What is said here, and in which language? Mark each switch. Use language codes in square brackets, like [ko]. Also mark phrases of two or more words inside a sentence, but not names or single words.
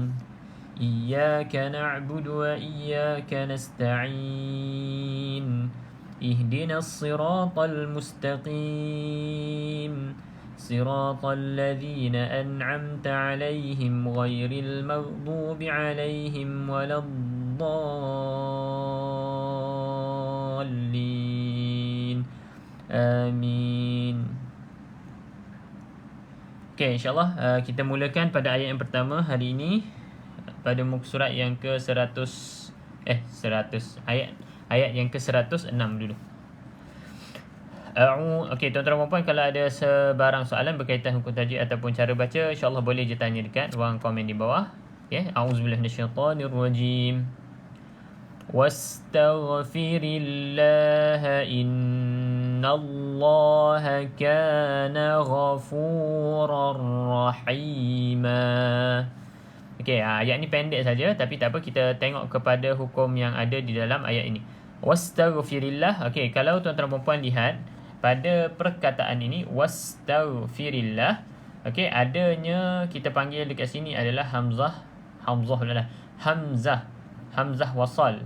[ar] إياك نعبد وإياك نستعين اهدنا الصراط المستقيم صراط الذين أنعمت عليهم غير المغضوب عليهم ولا الضالين Amin. [ms] Okay, insyaAllah kita mulakan pada ayat yang pertama hari ini pada muka surat yang ke 100 ayat yang ke 106 dulu. Okay, tuan-tuan dan puan, kalau ada sebarang soalan berkaitan hukum tajwid ataupun cara baca, insyaAllah boleh je tanya dekat ruang komen di bawah. [ar] Okay, أعوذ بالله من الشيطان الرجيم. واستغفر الله إن الله كان غفورا رحيما. [ms] Okey, ayat ni pendek saja tapi tak apa, kita tengok kepada hukum yang ada di dalam ayat ini. [ar] واستغفر الله. [ms] Okey, kalau tuan-tuan dan puan lihat pada perkataan ini wastaghfirillah, okey, adanya kita panggil dekat sini adalah hamzah wasal.